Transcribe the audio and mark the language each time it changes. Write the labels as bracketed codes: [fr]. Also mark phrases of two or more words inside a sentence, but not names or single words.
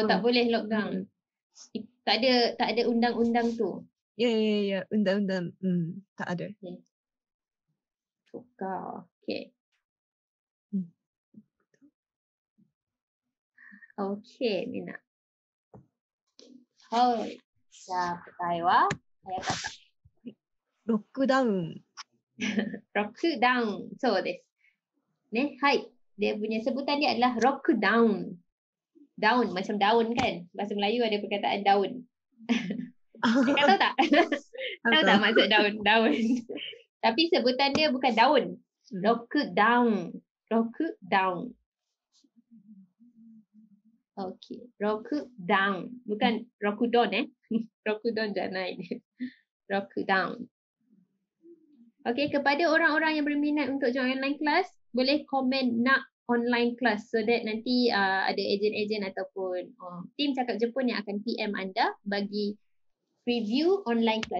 [ms] Oh, tak boleh lockdown. Tak ada undang-undang tu. Ya. Undang-undang. Tak ada. Tukar. Okay. Okay, Mina. [ja] 答えは早かった。ロックダウン。ロックダウン。そうです。ね、 [ms] はい。Dia punya sebutan dia adalah [en] rock down. [ms] Daun, macam daun kan? Bahasa Melayu ada perkataan daun. Kau tahu tak? Tahu tak maksud daun? Daun. Tapi sebutan dia bukan daun. [en] Rock down. Rock down. Okay. Rock down. [ms] Bukan Rokudon Rokudon jangan naik. [en] Rock down. [ms] Okay, kepada orang-orang yang berminat untuk [en] join online class, [ms] boleh komen nak [en] online class so that [ms] nanti ada ejen-ejen ataupun tim Cakap Jepun yang akan PM anda bagi [en] preview online class.